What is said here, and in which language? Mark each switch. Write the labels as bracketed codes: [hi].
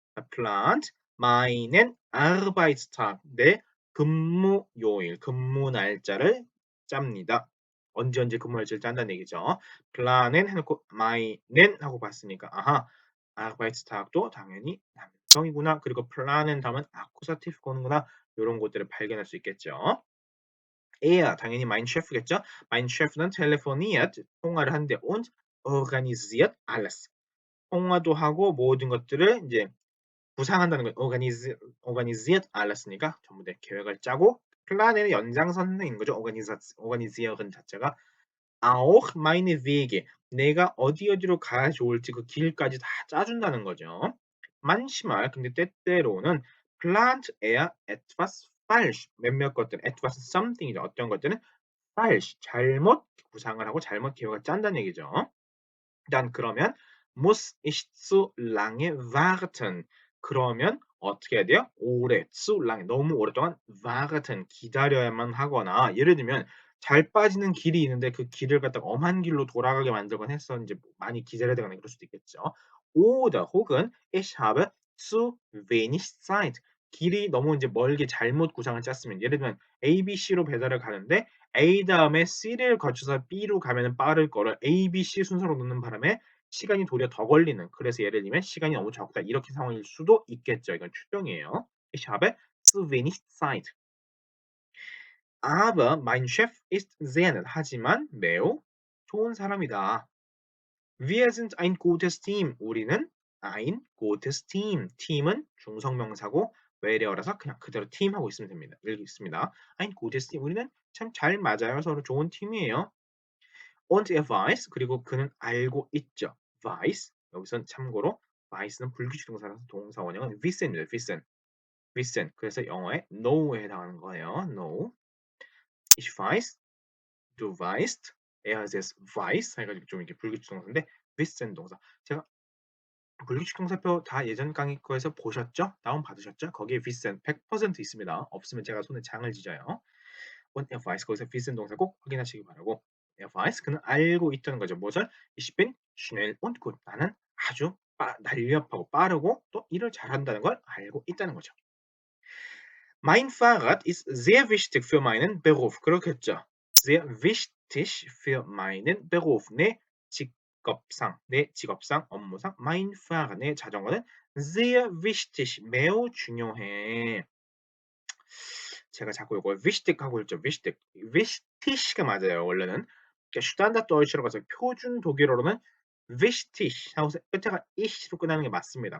[de] plant meinen Arbeitstag [ko] 내 근무 요일, 근무 날짜를 짭니다. 언제 근무 날짜를 짠다는 얘기죠. planen 해놓고 meinen 하고 봤으니까 아하 Arbeitstag도 당연히 남성이구나. 그리고 planen 다음은 accusative 거는구나. 이런 것들을 발견할 수 있겠죠. [de] er [ko] 당연히 [de] mein Chef겠죠. mein Chef는 telefoniert [ko] 통화를 한대 [de] und organisiert alles. [ko] 통화도 하고 모든 것들을 이제 구상한다는 거 [de] organisiert alles [ko] 니까 전부 다 계획을 짜고 플란의 연장선인 거죠. organisieren 자체가 [de] auch meine Wege [ko] 내가 어디로 가야 좋을지 그 길까지 다 짜준다는 거죠. [de] manchmal [ko] 근데 때때로는 [de] plant er etwas falsch [ko] 몇몇 것들 [de] etwas something이죠. [ko] 어떤 것들은 falsch 잘못 구상을 하고 잘못 계획을 짠다는 얘기죠. [de] dann [ko] 그러면 [de] muss ich zu lange warten. [ko] 그러면 어떻게 해야 돼요? 오래, [de] zu lange, [ko] 너무 오랫동안 warten, 기다려야만 하거나 예를 들면 잘 빠지는 길이 있는데 그 길을 갖다가 엄한 길로 돌아가게 만들곤 했어. 이제 많이 기다려야 되거나 그럴 수도 있겠죠. [de] oder [ko] 혹은 [de] ich habe zu wenig Zeit. [ko] 길이 너무 이제 멀게 잘못 구상을 짰으면 예를 들면 A, B, C로 배달을 가는데 A 다음에 C를 거쳐서 B로 가면 빠를 거를 A, B, C 순서로 넣는 바람에 시간이 도리어 더 걸리는 그래서 예를 들면 시간이 너무 적다 이렇게 상황일 수도 있겠죠. 이건 추정이에요. [de] Ich habe zu wenig Zeit. Aber mein Chef ist sehr nett. [ko] 하지만 매우 좋은 사람이다. [de] Wir sind ein gutes Team. [ko] 우리는 [de] ein gutes Team. [ko] 팀은 중성명사고 외래어라서 그냥 그대로 팀 하고 있으면 됩니다. 읽겠습니다. [de] ein gutes Team. [ko] 우리는 참 잘 맞아요. 서로 좋은 팀이에요. [de] und er weiß [ko] 그리고 그는 알고 있죠. weiß 여기선 참고로 weis는 불규칙 동사라서 동사 원형은 wissen입니다. wissen 그래서 영어의 know에 해당하는 거예요. know [de] ich weiß, du weißt, er es weiß [ko] 해가지고 좀 이렇게 불규칙 동사인데 wissen 동사 제가 불규칙 동사표 다 예전 강의 거에서 보셨죠? 다운 받으셨죠? 거기에 wissen 100% 있습니다. 없으면 제가 손에 장을 지져요. [de] und er weiß [ko] 거기서 wissen 동사 꼭 확인하시기 바라고 er weiß 그는 알고 있다는 거죠. 뭐죠? [de] ich bin schnell und gut [ko] 나는 아주 날렵하고 빠르고 또 일을 잘한다는 걸 알고 있다는 거죠. [de] mein Fahrrad ist sehr wichtig für meinen Beruf. [ko] 그렇겠죠. [de] sehr wichtig für meinen Beruf. [ko] 내 직업상, 업무상 mein Fahrrad 내 자전거는 [de] sehr wichtig [ko] 매우 중요해. 제가 자꾸 이거 wichtig 하고 있죠. wichtig가 맞아요. 원래는 슈탄다트 도이치로 가서 표준 독일어로는 wichtig 하고서 끝에가 ich로 끝나는 게 맞습니다.